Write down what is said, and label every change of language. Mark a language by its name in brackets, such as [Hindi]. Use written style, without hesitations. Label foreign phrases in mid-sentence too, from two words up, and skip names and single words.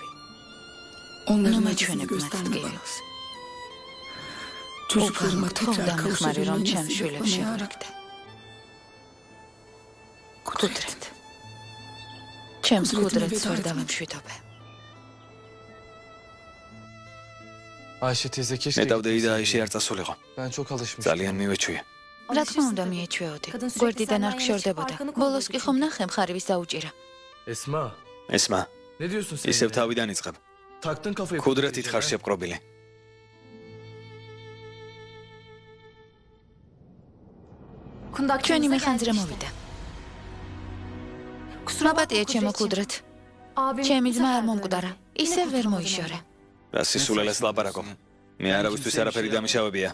[Turkish] Onların [Georgian] ნუ [Turkish] acısını [Georgian] მეჩვენებ მათ [Turkish] gösterme bana. [Georgian] ტკივილს. [Turkish] Çocuklarıma tekrar [Georgian] დამეხმარე რომ [Turkish] kavuşabilmesi [Georgian] ჩემ [Turkish] bana [Georgian] შვილებს [Turkish] yarabbim. [Georgian] შეურიგდე. კუდრეთ. ჩემს კუდრეთს ვერ დავემშვიდობე. [Turkish] Ayşe teyze keşke [Georgian] მეტავდეი და აიში არ წასულიყო. [Turkish] Ben çok alışmıştım. [Georgian] ძალიან მივეჩვია. რა თქმა უნდა მიეჩვეოდი. გვერდიდან არ გშორდებოდა. ბოლოს კი ხომ ნახე მხარივის დაუჭირა. Esma, ესმა, [Turkish] ne diyorsun sen? [Georgian] ისევ [Turkish] ya? [Georgian] თავიდან იწყებ. [Turkish] Taktın kafayı. [Georgian] კუდრეთით ხარ შეპყრობილი. ჩვენი მეხანძრე მოვიდა. მაპატია ჩემო კუდრეთ. ჩემი ძმა არ მომკვდარა. ისევ ვერ მოიშორე. რა სისულელეს ლაპარაკობ. მე არავისთვის არაფერი დამიშავებია.